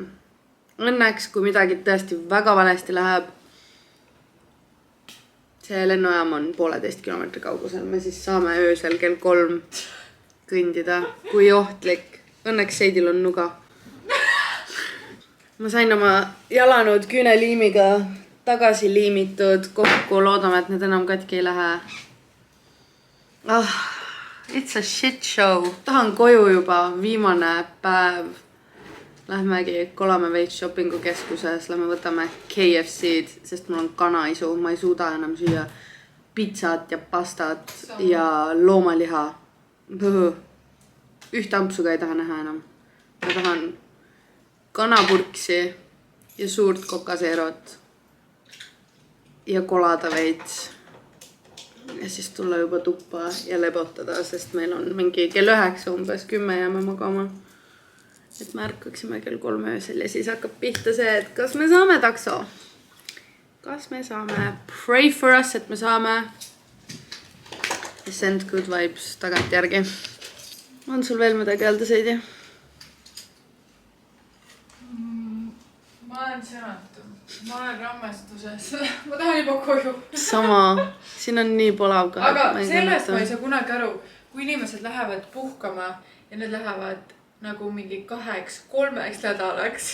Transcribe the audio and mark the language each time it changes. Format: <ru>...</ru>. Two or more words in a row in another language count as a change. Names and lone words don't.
<et>Õnneks, kui midagi tõesti väga valesti läheb, see lennujaam on 1,5 kilomeetri kaugusel. Me siis saame öösel kell 3 kõndida. Kui ohtlik. Õnneks Seidil on nuga. Ma sain oma jalanud küüneliimiga tagasi liimitud kokku. Loodame, et need enam katki ei lähe.</et> <en>It's a shit show.</en> <et>Tahan koju juba. Viimane päev. Lähmegi kolame veits shoppingukeskuses, lähme võtame KFC-d, sest mul on kanaisu, ma ei suuda enam süüa pizzat ja pastat ja loomaliha. Ühte ampsuga ei taha näha enam. Ma tahan kanapurksi ja suurt kokaseerot ja kolada veits. Ja siis tulla juba tuppa ja lebotada, sest meil on mingi kell 9 umbes 10 jääme magama. Et me ärkaksime kell 3 öösel ja siis hakkab pihta see, et kas me saame takso. Kas me saame.</et> <en>Pray for us,</en> <et>et me saame.</et> <en>Send good vibes</en> <et>tagant järgi. On sul veel midagi öelda, Seidi? Ma olen sänatu. Ma olen rammestuses. Ma tahan juba koju. Sama. Siin on nii polav ka. Aga sellest ma ei saa kunagi aru, kui inimesed lähevad puhkama ja need lähevad nagu mingi 2-3 nädalaks.</et>